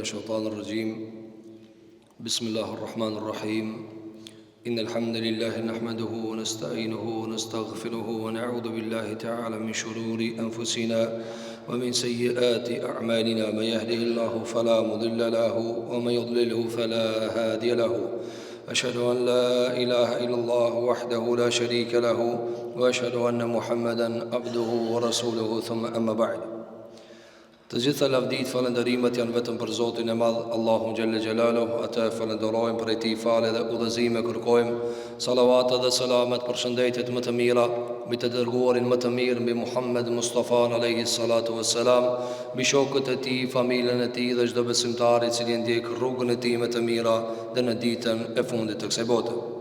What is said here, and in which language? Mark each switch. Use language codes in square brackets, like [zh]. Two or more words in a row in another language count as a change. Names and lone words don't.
[ar] الشيطان الرجيم بسم الله الرحمن الرحيم إن الحمد لله نحمده ونستعينه ونستغفره ونعوذ بالله تعالى من شرور أنفسنا ومن سيئات أعمالنا من يهده الله فلا مضل له ومن يضلله فلا هادي له أشهد أن لا إله إلا الله وحده لا شريك له وأشهد أن محمدا عبده ورسوله ثم أما بعد. [sq] Të gjitha lavdit, falëndërimet janë vetëm për Zotin e Madh, Allahun Gjelle Gjelaluhu. Atë falenderojmë, për ti falë dhe udhëzime kërkojmë. Salavat dhe selamet për shëndetit më të mira mbi të dërguarin më të mirë, mbi Muhammed Mustafa [ar] عليه الصلاة والسلام, [sq] mbi shokët e tij, familjen e tij dhe çdo besimtar i cili ndjek rrugën e tij më të mira dhe në ditën e fundit të kësaj bote.